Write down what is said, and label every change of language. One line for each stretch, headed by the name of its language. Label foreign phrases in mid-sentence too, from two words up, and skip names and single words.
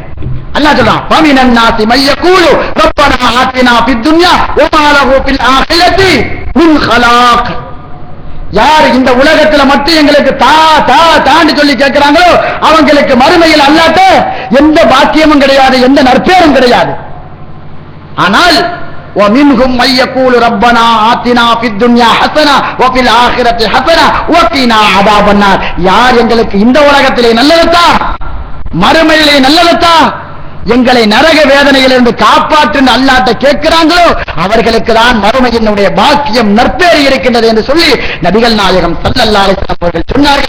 Tamil: அல்லாஹ் சொல்றான்,
Arabic: فمن الناس من يقول ربنا آتنا في الدنيا وما له في الآخرة من خلاق.
Tamil: யார் இந்த உலகத்துல மட்டும் எங்களுக்கு தா தா தாண்டி சொல்லி கேட்கிறாங்களோ அவங்களுக்கு மறுமையில் அல்லாஹ்ட்ட எந்த பாக்கியமும் கிடையாது, எந்த நற்பேரும் கிடையாது.
Arabic: ஆனால் وَمِنْهُمْ مَن يَقُولُ رَبَّنَا آتِنَا فِي الدُّنْيَا حَسَنَةً وَفِي الْآخِرَةِ حَسَنَةً وَقِنَا عَذَابَ النَّارِ.
Tamil: யார் எங்களுக்கு இந்த உலகத்திலே நல்லதா, மறுமையிலே நல்லதா, எங்களை நரக வேதனையிலிருந்து காப்பாற்று அல்லாஹ்ட்ட கேட்கிறாங்களோ அவர்களுக்கு தான் மறுமையினுடைய பாக்கியம் நற்பேறு இருக்கின்றது என்று சொல்லி நபிகள் நாயகம்
Arabic: صلى الله عليه وسلم
Tamil: அவர்கள் சொன்னார்கள்.